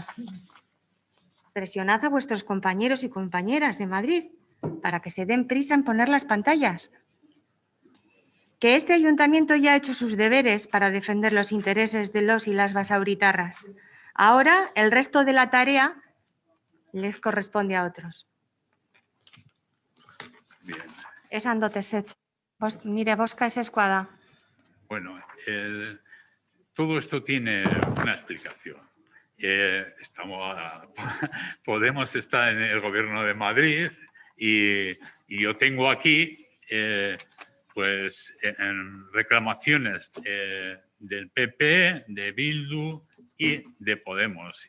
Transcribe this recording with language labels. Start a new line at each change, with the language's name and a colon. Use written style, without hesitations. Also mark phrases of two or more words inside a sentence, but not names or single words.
Spanish: Presionad a vuestros compañeros y compañeras de Madrid para que se den prisa en poner las pantallas. Que este ayuntamiento ya ha hecho sus deberes para defender los intereses de los y las basauritarras. Ahora el resto de la tarea les corresponde a otros. Bien.
Basque: Esan dut ezetz. Nire bozka ez eskuada.
Spanish: Bueno, todo esto tiene una explicación. Podemos estar en el Gobierno de Madrid y yo tengo aquí pues en reclamaciones del PP, de Bildu y de Podemos.